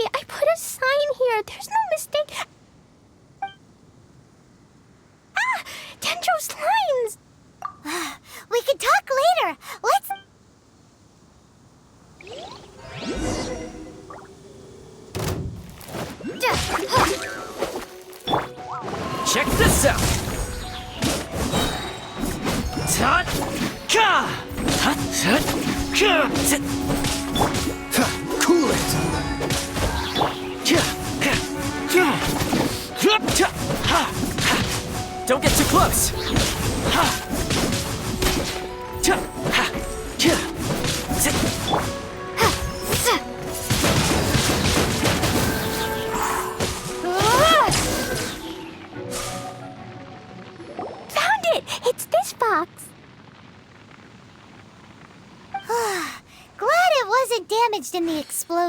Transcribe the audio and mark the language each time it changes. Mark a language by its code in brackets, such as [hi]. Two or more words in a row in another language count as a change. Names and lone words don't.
[en] I put a sign here! There's no mistake! Ah! Dendro's lines! We can talk later! Let's... Check this out! Tut! Ka! Hut! Tut! Ka! Tut! Cool it! Ka! Ka! Ka! Hup! Ta! Ha! Ha! Don't get too close! Ha! Ta! Ha! Ka! Tut! Found it! It's this box! Glad it wasn't damaged in the explosion.